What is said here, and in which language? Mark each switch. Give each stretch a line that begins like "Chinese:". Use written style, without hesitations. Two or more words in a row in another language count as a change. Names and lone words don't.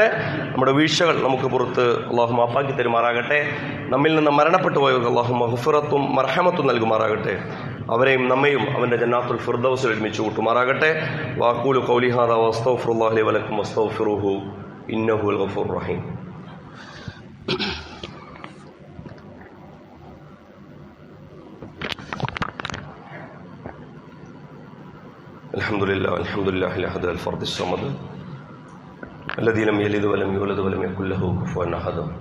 Malayalam: നമ്മുടെ വീഴ്ചകൾ നമുക്ക് പുറത്ത് അള്ളാഹു മാപ്പാക്കി തരുമാറാകട്ടെ. നമ്മിൽ നിന്ന് മരണപ്പെട്ടു പോയവർക്ക് അള്ളാഹു മഗ്ഫിറത്തും മർഹമത്തും നൽകുമാറാകട്ടെ. അവരെയും നമ്മയും അവന്റെ ജന്നാത്തുൽ ഫിർദൗസിൽ ഒരുമിച്ച് കൂട്ടുമാറാകട്ടെ.
Arabic: وأقول قولي هذا وأستغفر الله لي ولكم وأستغفره إنه الغفور الرحيم. الحمد لله الأحد الفرد الصمد الذي لم يلد ولم يولد ولم يكن له كفوا أحد.